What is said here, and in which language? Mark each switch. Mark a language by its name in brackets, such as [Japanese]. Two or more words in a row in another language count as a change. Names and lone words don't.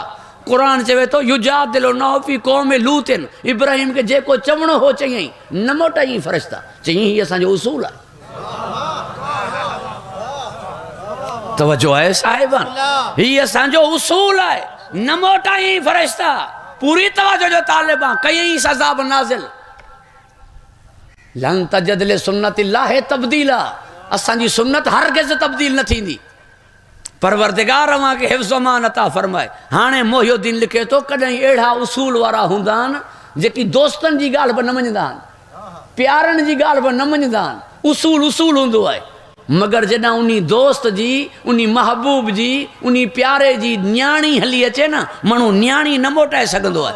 [Sindhi] कुरान चवे थो [Arabic] يجادلنا في قوم لوط, [Sindhi] इब्राहिम खे जेको चवणो हो चयईं, न मोटाईं फ़रिश्ता। चयईं हीअ असांजो उसूल आहे। तवज्जो आहे साहिबा, हीअ असांजो उसूल आहे, न मोटाईं फ़रिश्ता। पूरी तवज्जो जो तालिबा, कयईं अज़ाब नाज़िल। [Arabic] لن تجد لسنة الله تبديلا, [Sindhi] असांजी सुन्नत हरगिज़ तब्दील न थींदी। परवरदिगार अवां खे हिफ्ज़ अमान अता फरमाए। हाणे मोहिउद्दीन लिखे थो, कॾहिं अहिड़ा उसूल वारा हूंदा आहिनि जेकी दोस्तनि जी ॻाल्हि बि न मञंदा आहिनि, प्यारनि जी ॻाल्हि बि न मञंदा आहिनि। उसूल उसूल हूंदो आहे, मगर जॾहिं उन दोस्त जी, उन महबूब जी, उन प्यारे जी न्याणी हली अचे न, माण्हू न्याणी न मोटाए सघंदो आहे।